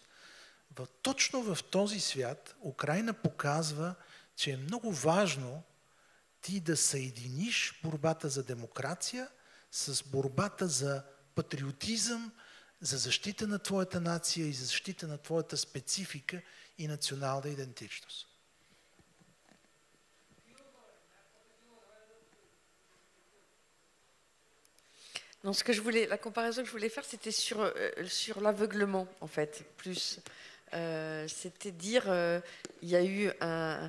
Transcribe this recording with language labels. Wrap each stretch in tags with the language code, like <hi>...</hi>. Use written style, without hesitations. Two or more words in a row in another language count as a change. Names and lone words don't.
<bg>Точно в този свят Украйна показва, че е много важно ти да съединиш борбата за демокрация с борбата за патриотизъм, за защита на твоята нация и за защита на твоята специфика и национална идентичност.</bg> <fr>Non, la comparaison que je voulais faire, c'était sur l'aveuglement, en fait, plus. C'était dire, il y a eu un...</fr>